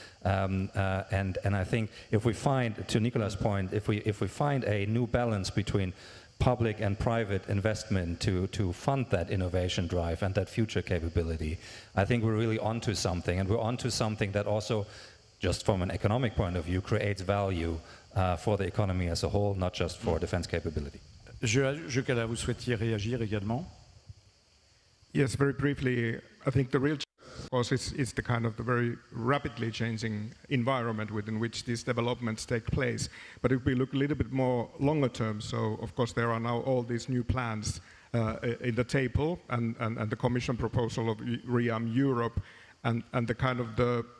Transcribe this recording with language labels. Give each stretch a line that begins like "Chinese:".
English: And I think if we find, to Nicolas' point, if we find a new balance between public and private investment to fund that innovation drive and that future capability, I think we're really onto something, and we're onto something that also, just from an economic point of view, creates value for the economy as a whole, not just for defense capability.
French: JOKELA, vous souhaitiez réagir également?
English: Yes, very briefly. I think the real challenge, of course, is the kind of the very rapidly changing environment within which these developments take place. But if we look a little bit more longer term, so of course there are now all these new plans in the table, and the Commission proposal of REARM Europe, and the kind of the